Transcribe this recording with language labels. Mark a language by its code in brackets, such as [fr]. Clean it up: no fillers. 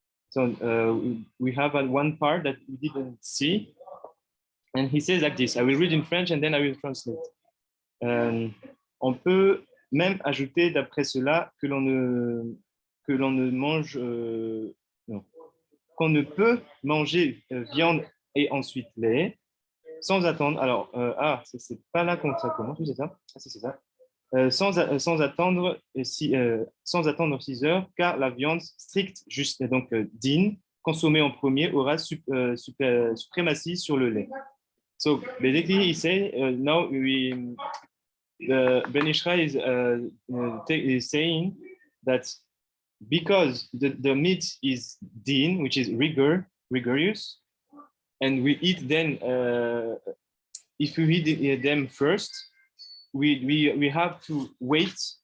[en] So we have one part that we didn't see, and he says like this. I will read in French and then I will translate. [fr] On peut même ajouter d'après cela que l'on ne que l'on ne mange, non, qu'on ne peut manger viande et ensuite lait sans attendre. Alors, c'est pas là qu'on ça commence, c'est ça? Ah, c'est ça. Sans attendre sans attendre 6 heures, car la viande stricte, juste donc din, consommée en premier, aura suprématie sur le lait. [en] So basically, he say now Ben Ishra is saying that because the meat is din, which is rigorous, and we eat then, if we eat them first, we have to wait